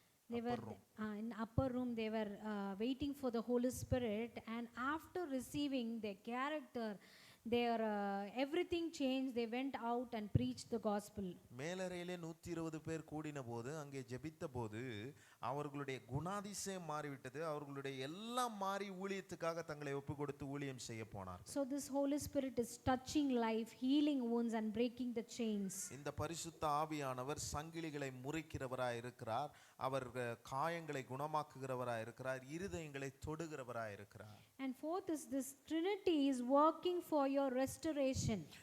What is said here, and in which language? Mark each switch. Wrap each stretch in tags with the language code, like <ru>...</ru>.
<en>they were in upper room, they were waiting for the Holy Spirit, and after receiving their character, their everything changed. They went out and preached the gospel.</en> <ta>மேலறையிலே 120 பேர் கூடின போது அங்கே ஜெபித்த போது அவர்களுடைய குணாதிசயம் மாறிவிட்டது, அவர்களுடைய எல்லாம் மாறி ஊழியத்துக்காக தங்களை ஒப்பு கொடுத்து ஊழியம் செய்ய போனார்கள்.</ta> <en>So this Holy Spirit is touching life, healing wounds and breaking the chains.</en> <ta>இந்த பரிசுத்த ஆவியானவர் சங்கிலிகளை முறிக்கிறவராய் இருக்கிறார், அவர் காயங்களை குணமாக்குகிறவராய் இருக்கிறார், இருதயங்களை தொடுகிறவராய் இருக்கிறார்.</ta> <en>And fourth is this Trinity is working for your restoration.</en>